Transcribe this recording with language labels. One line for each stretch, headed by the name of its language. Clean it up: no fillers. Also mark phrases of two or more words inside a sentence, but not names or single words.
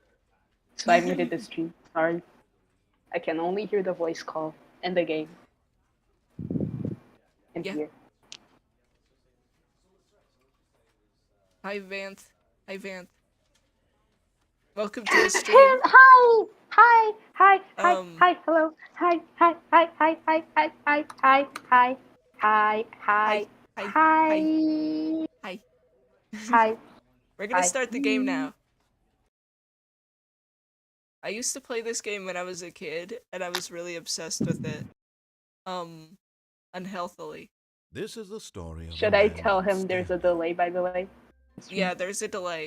English: So I muted the stream. Sorry. I can only hear the voice call in the game. And Yeah. here. Hi Vance. Hi Vance. Welcome to the stream. Hi! Hi! Hi! Hi! Um, Hi! Hello! Hi! Hi! Hi! Hi! Hi! Hi! Hi! Hi! Hi! Hi! Hi. Hi! Hi. Hi! Hi. Hi! We're gonna Hi. start the game now. I used to play this game when I was a kid, and I was really obsessed with it. Unhealthily. This is the story of Should a I man tell named him there's a Stanley. delay, by the way? Yeah, there's a delay.